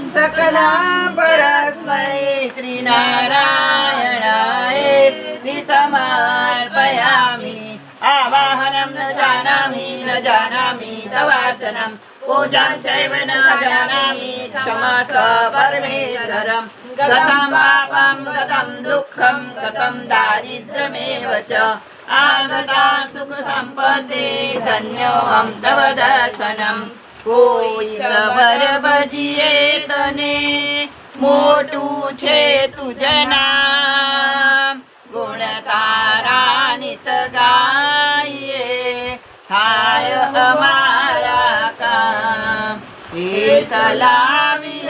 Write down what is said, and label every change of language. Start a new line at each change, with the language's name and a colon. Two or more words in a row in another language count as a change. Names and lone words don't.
Sanskrit: सकलं परस्मै श्रीनारायणाय समर्पयामि आवाहनं न जानामि तवार्चनं पूजां चैव न जानामि क्षमस्व परमेश्वरं गतं पापं गतं दुःखं गतं दारिद्र्यमेव च आगता सुख संपत्ति धन्योऽहं तव दर्शनम् કોઈ
Gujarati: સબર ભજીએ તને મોટું છે તુજ નામ ગુણ તારા નિત ગાઈએ થાય અમારા કામ તીર્થ લાવી